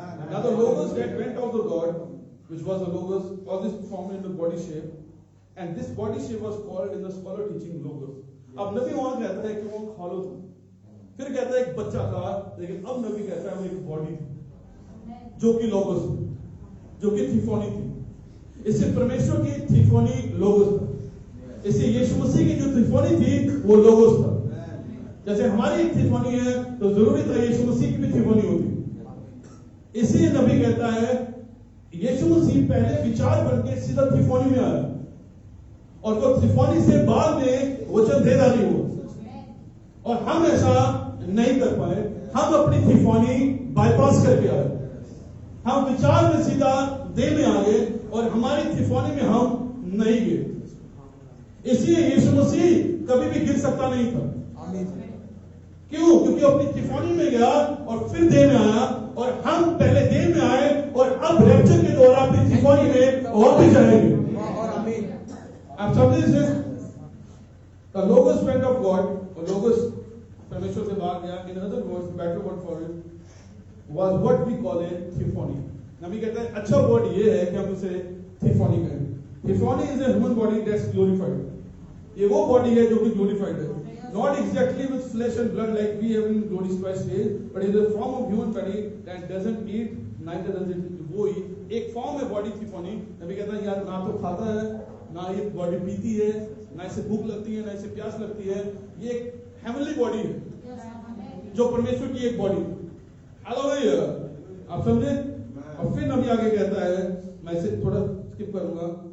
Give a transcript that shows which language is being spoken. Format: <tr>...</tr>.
<en>Now the logos that went out of God, which was the logos, all this formed in the body shape, and this body shape was called in the scholar teaching logos.</en> <hi>अब नबी वहां कहता है कि वो खालो था, फिर कहता है एक बच्चा था, लेकिन अब नबी कहता है वो एक बॉडी थी, जो कि लोगोस थी, जो कि थिफोनी थी। इससे परमेश्वर की थिफोनी लोगोस था, इससे यीशु मसीह की जो थिफोनी थी वो लोगोस था। जैसे हमारी एक थिफोनी है तो जरूरी था यीशु मसीह की भी थिफोनी होती। इसलिए नबी कहता है यीशु मसीह पहले विचार बनके सीधा थिफोनी में आया, और वो थिफोनी से बाद में वचन देदारी हुआ। और हम ऐसा नहीं कर पाए, हम अपनी थिफोनी बाईपास करके आए, हम विचार में सीधा देह में आ गए और हमारी थिफोनी में हम नहीं गए। इसलिए यीशु मसीह कभी भी गिर सकता नहीं था। क्यों? क्योंकि अपनी थिफोनी में गया और फिर देह में आया, और हम पहले देह में आए और अब रैप्चर के द्वारा अपनी थिफोनी में और भी जाएंगे। आप समझे इसे?</hi> <en>The logos went of God,</en> <hi>और logos परमेश्वर से बाहर गया।</hi> <en>In other words, better word for it was what we call a theophany.</en> <hi>नबी कहता है अच्छा वर्ड ये है कि हम उसे theophany कहें।</hi> <en>Theophany is a human body that's glorified.</en> <hi>ये वो बॉडी है जो कि glorified है।</hi> <en>Not exactly with flesh and blood like we have in glorious Christ days, but in the form of human body that doesn't eat, neither does it</en> <hi>वो ही एक form है body theophany। नबी कहता है यार ना तो खाता है, ना ये बॉडी पीती है, ना इसे भूख लगती है, ना इसे प्यास लगती है। ये एक हेवनली बॉडी है जो परमेश्वर की एक बॉडी। हालेलुया, आप समझे? और फिर नबी आगे कहता है, मैं इसे थोड़ा स्किप करूंगा।</hi>